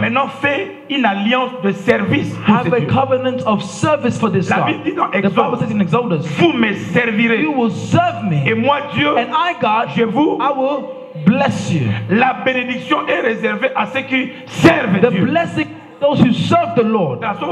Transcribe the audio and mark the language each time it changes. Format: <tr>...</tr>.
<fr>maintenant fais une alliance de service.</fr> <en>Have a covenant of service for this God. The Bible says in Exodus,</en> <fr>vous me servirez.</fr> <en>You will serve me.</en> <fr>Et moi Dieu,</fr> <en>and I God, I will bless you.</en> <fr>La bénédiction est réservée à ceux qui servent</fr> <en>the</en> <fr>Dieu.</fr> <en>Blessing those who serve the Lord.</en>